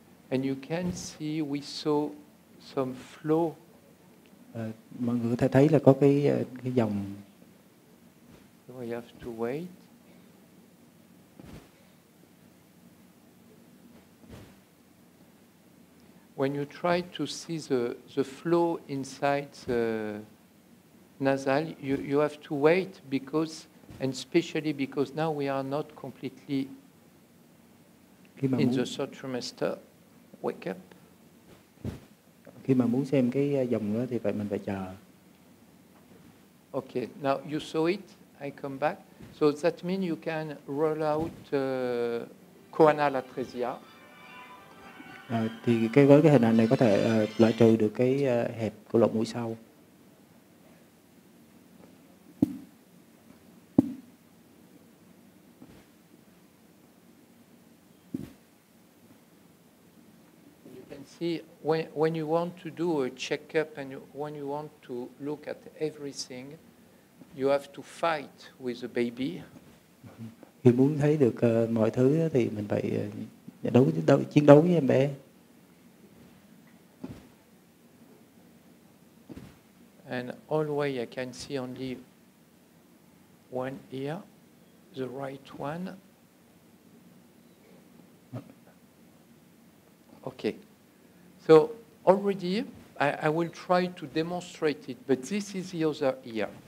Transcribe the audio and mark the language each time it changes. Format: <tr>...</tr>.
<en>And you can see we saw some flow.</en> <vi>Mọi người có thể thấy là có cái dòng.</vi> <en>So I have to wait. When you try to see the flow inside the nasal, you have to wait because, and especially because now we are not completely in the third trimester. Wake up.</en> <vi>Khi mà muốn xem cái dòng đó thì mình phải chờ.</vi> <en>Okay, now you saw it. I come back. So that means you can roll out choanal atresia.</en> <vi>Thì với cái hình ảnh này có thể loại trừ được cái hẹp của lỗ mũi sau.</vi> <en>See, when you want to do a checkup and when you want to look at everything, you have to fight with the baby.</en> <vi>Khi muốn thấy được mọi thứ thì mình phải chiến đấu với em bé.</vi> <en>And always I can see only one ear, the right one. Okay. So already I will try to demonstrate it, but this is the other ear.</en>